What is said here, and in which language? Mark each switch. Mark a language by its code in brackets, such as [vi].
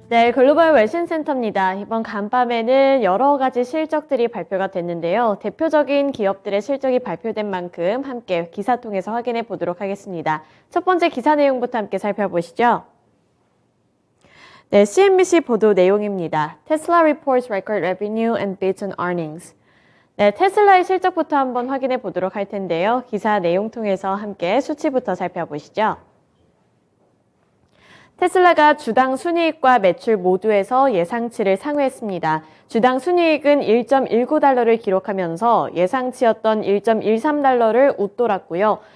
[ko] 네, 글로벌 웰신센터입니다. 이번 간밤에는 여러 가지 실적들이 발표가 됐는데요. 대표적인 기업들의 실적이 발표된 만큼 함께 기사 통해서 확인해 보도록 하겠습니다. 첫 번째 기사 내용부터 함께 살펴보시죠. 네, CNBC 보도 내용입니다. [en] Tesla reports record revenue and beats on earnings. [ko] 네, 테슬라의 실적부터 한번 확인해 보도록 할 텐데요. 기사 내용 통해서 함께 수치부터 살펴보시죠. 테슬라가 주당 순이익과 매출 모두에서 예상치를 상회했습니다. 주당 순이익은 1.19달러를 기록하면서 예상치였던 1.13달러를 웃돌았고요.